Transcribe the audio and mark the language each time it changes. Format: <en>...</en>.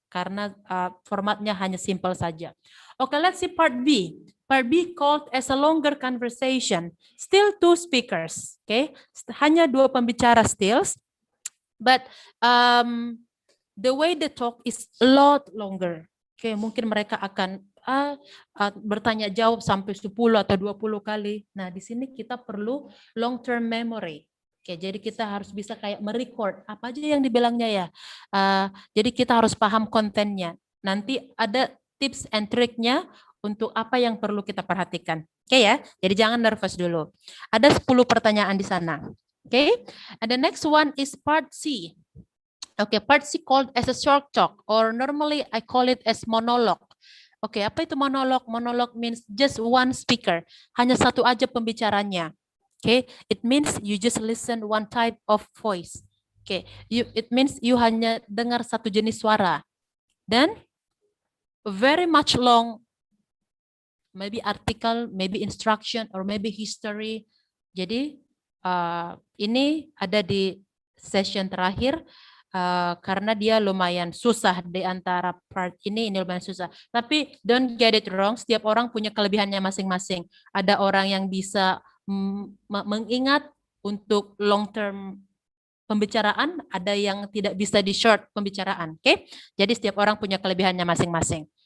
<id>Karena formatnya hanya simple saja. Okay,</id> <en>let's see part B. Part B called as a longer conversation. Still 2 speakers. Okay,</en> <id>hanya 2 pembicara</id> <en>still. But the way they talk is a lot longer.</en> <id>Okay, mungkin mereka akan bertanya jawab sampai 10 atau 20 kali. Nah, di sini kita perlu long term memory. Oke, jadi kita harus bisa kayak merecord apa aja yang dibilangnya ya. Jadi kita harus paham kontennya. Nanti ada tips and triknya untuk apa yang perlu kita perhatikan. Oke ya, jadi jangan nervous dulu. Ada 10 pertanyaan di sana.</id> <en>Oke, and the next one is part C. Oke, part C called as a short talk, or normally I call it as monologue. Oke,</en> <id>apa itu monolog?</id> <en>Monolog means just one speaker.</en> <id>Hanya satu aja pembicaranya.</id> <en>Okay, it means you just listen one type of voice.</en> <id>Okay,</id> <en>it means you</en> <id>hanya dengar satu jenis suara.</id> <en>Dan very much long, maybe article, maybe instruction, or maybe history.</en> <id>Jadi ini ada di session terakhir karena dia lumayan susah di antara part ini lumayan susah. Tapi</id> <en>don't get it wrong,</en> <id>setiap orang punya kelebihannya masing-masing. Ada orang yang bisa mengingat untuk long term pembicaraan, ada yang tidak bisa di short pembicaraan. Oke, jadi setiap orang punya kelebihannya masing-masing.</id>